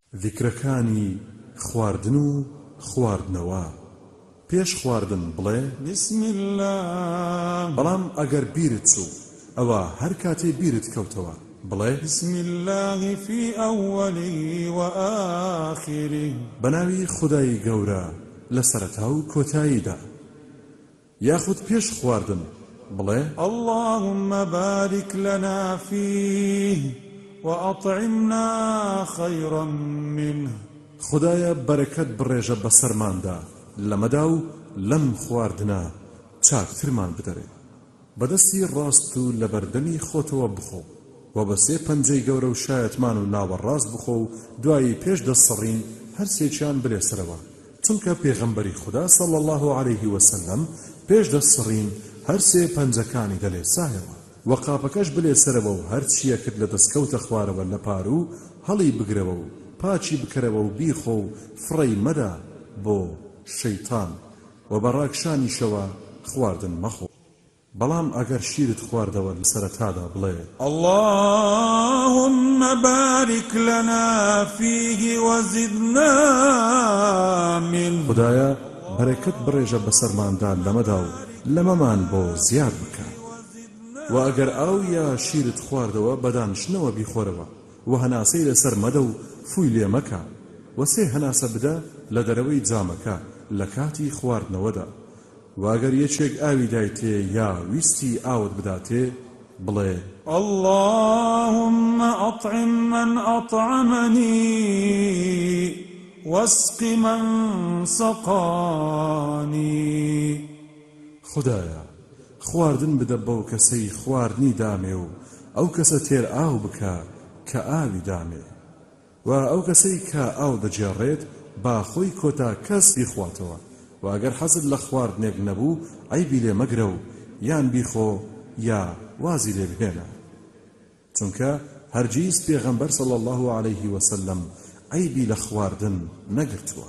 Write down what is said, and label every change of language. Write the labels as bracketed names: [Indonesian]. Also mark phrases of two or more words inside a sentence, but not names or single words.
[Central Kurdish] ذیکرەکانی خواردن و خواردنەوە پێش خواردن بڵێ [Arabic] بسم الله. [Central Kurdish] بەڵام ئەگەر بیرت چوو ئەوە هەر کاتێ بیرت کەوتەوە بڵێ [Arabic] بسم الله في أوله وآخره. [Central Kurdish] بەناوی خودای گەورە لە سەرەتا و کۆتاییدا. یاخود پێش خواردن بڵێ [Arabic] اللهم بارك لنا فيه وأطعمنا خيرا منه. [Central Kurdish] خدایە بەرەکەت بڕێژە بەسەرماندا لەمەدا و لەم خواردنە چاکترمان بدەرێ. بەدەستی ڕاست و لە بەردەمی خۆتەوە بخۆ و بە سێ پەنجەی گەورە و شایەتمان و ناوەڕاست بخۆ و دوایی پێش دەسەڕین هەرسێکیان بلێسەرەوە، چونکە پێغەمبەری خوددا [Arabic] صلی الله عليه وسلم [Central Kurdish] پێش دەسەڕین هەرسێ پەنجەکانی دەلێسایەوە و قاپەکەش بلێسەرەوە و هەرچیەکرد لە دەستکەوتە خوارەوە لە پار و هەڵی بگرەوە و پاچی بکەرەوە و بیخۆ و فڕەی مەدا بۆ شەیتان و بەڕاکشانیشەوە خواردن مەخۆ. بەڵام ئەگەر شیرت خواردەوە لە سەرەتادا بڵێ [Arabic] اللهم بارك لنا فيه وزدنا منه. [Central Kurdish] خدایە بەرەکەت بڕێژە بەسەرماندا لەمەدا و لەمەمان بۆ زیاد بکە. و ئەگەر ئاو یا شیرت خواردەوە بەدانشنەوە بیخۆرەوە و هەناسەی لەسەر مەدە و فوی لێ مەکە و سێ هەناسە بدە لە دەرەوەی جامەکە لە کاتی خواردنەوەدا. واگەر یەکێک ئاوی دایتێ یا ویستی ئاوت بداتێ بڵێ [Arabic] اللهم أطعم من أطعمني واسق من سقاني. [Central Kurdish] خدایە خواردن بدە بەو کەسەی خواردنی دامێ و ئەو کەسە تێر ئاو بکە کە ئاوی دامێ و ئەو کەسەی کە ئاو دەجێڕێت با خۆی کۆتا کەس بیخواتەوە. و ئەگەر حەزت لە خواردنێک نەبوو عەیبی لێ مەگرە و یان بیخۆ یا وازی لێ بهێنە، چونکە هەرگیز پێغەمبەر [Arabic] صلی الله عليه وسلم [Central Kurdish] عەیبی لە خواردن نەگرتووە.